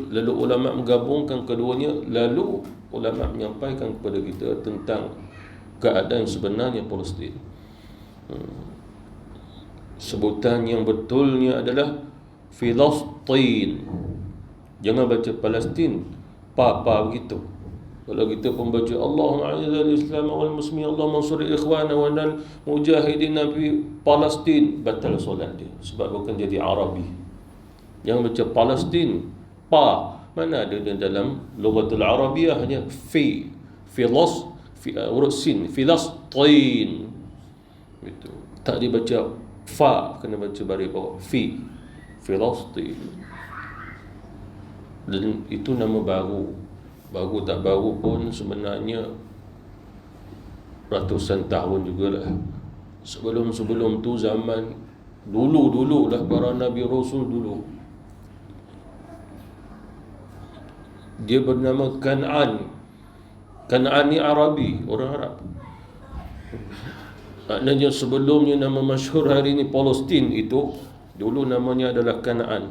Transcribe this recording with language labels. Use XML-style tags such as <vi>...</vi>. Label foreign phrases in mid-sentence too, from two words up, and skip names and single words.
<ms>Lalu ulama menggabungkan keduanya, lalu ulama menyampaikan kepada kita tentang keadaan sebenarnya Palestin. Sebutan yang betulnya adalah Filastin. Jangan baca Palestin, pa begitu. Kalau kita pun baca</ms> <ar>اللهم أعز الإسلام والمسلمين، اللهم انصر إخواننا والمجاهدين في فلسطين,</ar> <ms>batal solat dia, sebab bukan jadi Arabi. Yang baca Palestin, pa, mana ada dalam</ms> <ar>لغة العربية,</ar> <ms>hanya huruf sin, Filastin. Itu tak dibaca fa, kena baca baris bawah, Filastin. Dan itu nama baru tak baru pun sebenarnya ratusan tahun jugalah. Sebelum tu, zaman dulu lah, para Nabi Rasul dulu, dia bernama Kan'an. Kan'an ni Arabi, orang Arab. Maknanya sebelumnya nama masyhur hari ini Palestin itu, dulu namanya adalah Kan'an.</ms>